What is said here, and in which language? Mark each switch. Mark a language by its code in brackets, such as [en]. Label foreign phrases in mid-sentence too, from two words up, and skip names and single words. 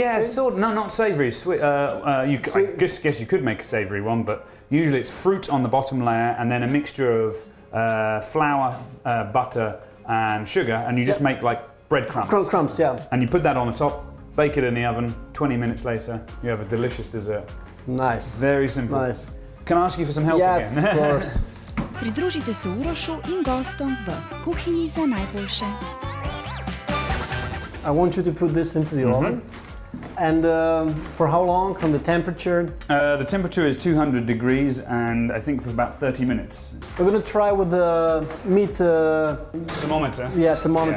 [en] yeah, sort of, no, not savoury, sweet. I guess you could make a savoury one, but usually it's fruit on the bottom layer and then a mixture of flour, butter and sugar, and you just make like breadcrumbs. Crumbs, yeah. And you put that on the top, bake it in the oven, 20 minutes later, you have a delicious dessert. Nice. Very simple. Nice. Can I ask you for some help Yes, again? of course. [sl] Pridružite se Urošu in gostom v Kuhinji za najboljše. [en] I want you to put this into the oven. And for how long on the temperature? The temperature is 200 degrees and I think for about 30 minutes. We're gonna try with the meat. Thermometer? Yeah, thermometer.